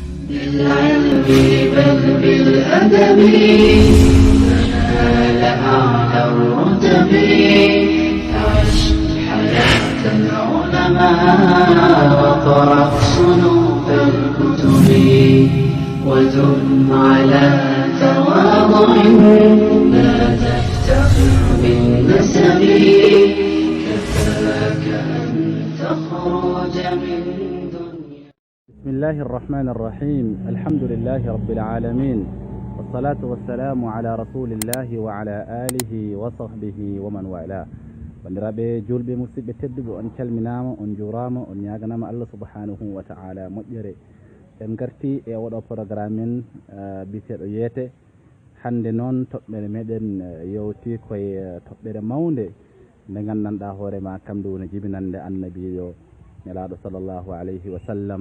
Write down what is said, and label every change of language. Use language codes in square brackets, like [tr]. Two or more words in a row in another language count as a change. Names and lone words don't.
[ar] بالعلم بل بالأدب تنال أعلى الرتب عش حياة العلماء وقرأ صنوف الكتب ودم على تواضع لا تفتخر بالنسب كفاك أن تخرج من دنيا. بسم الله الرحمن الرحيم. الحمد لله رب العالمين والصلاة والسلام على رسول الله وعلى آله وصحبه ومن والاه. [ff] bandiraɓe julɓe musidɓe tedduɓe on calminama, on jurama, on ñaganama Allah [ar] سبحانه وتعالى [ff] moƴƴere. en garti e oɗo programme men biteɗo yeete. hande noon toɓɓere meɗen yewti koye toɓɓere mawde nde gandanɗa hoorema kamde woni jibinande annabijo nelaɗo [ar] صلى الله عليه وسلم.